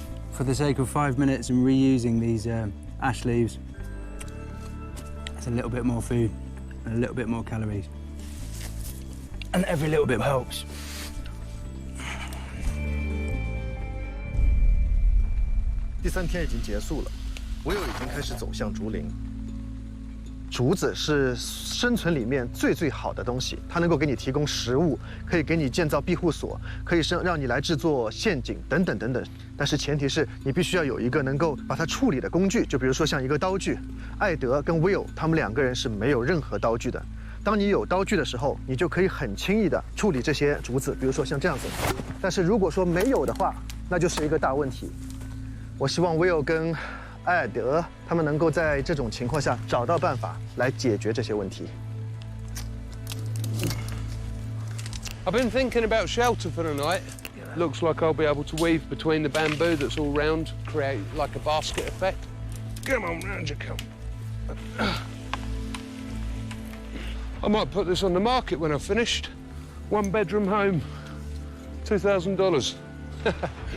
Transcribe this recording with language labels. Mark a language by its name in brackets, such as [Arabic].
[English] For the sake of 5 minutes and reusing these ash leaves, it's a little bit more food and a little bit more calories. And every little bit helps. [Chinese] 第3天已经结束了，我又已经开始走向竹林。竹子是生存里面最好的东西，它能够给你提供食物，可以给你建造庇护所，可以让你来制作陷阱等等等等。但是前提是你必须要有一个能够把它处理的工具，就比如说像一个刀具。艾德跟 Will 他们2个人是没有任何刀具的。当你有刀具的时候，你就可以很轻易的处理这些竹子，比如说像这样子。但是如果说没有的话，那就是一个大问题。我希望 Will 跟艾德他们能够在这种情况下找到办法来解决这些问题。 [English] I've been thinking about shelter for the night. Looks like I'll be able to weave between the bamboo that's all round, create like a basket effect. Come on, round you come. I might put this on the market when I've finished. 1-bedroom home, $2,000.